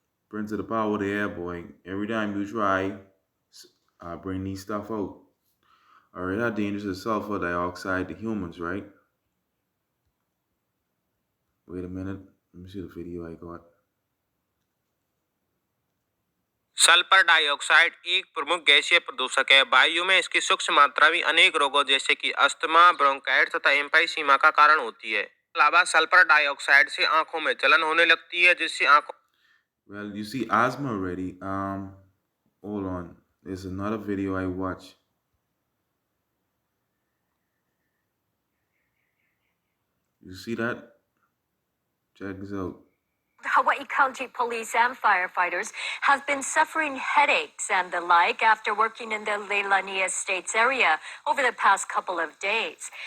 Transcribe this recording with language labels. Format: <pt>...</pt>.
<en>Bring to the power of the air, boy. Every time you try, bring these stuff out. All right, how dangerous is sulfur dioxide to humans, right? Wait a minute. Let me see the video I got.</en> <hi>Sulphur dioxide एक प्रमुख गैसीय प्रदूषक है। वायु में इसकी सूक्ष्म मात्रा भी अनेक रोगों जैसे कि अस्थमा, ब्रोंकाइटिस तथा एम्फीसीमा का कारण होती है। अलावा सल्फर डाइऑक्साइड से आंखों में जलन होने लगती है, जिससे आंखों</hi> <en>Well, you see asthma already. Hold on. There's another video I watched. You see that? Check this out. Hawaii County police and firefighters have been suffering headaches and the like after working in the Leilani Estates area over the past couple of days.</en>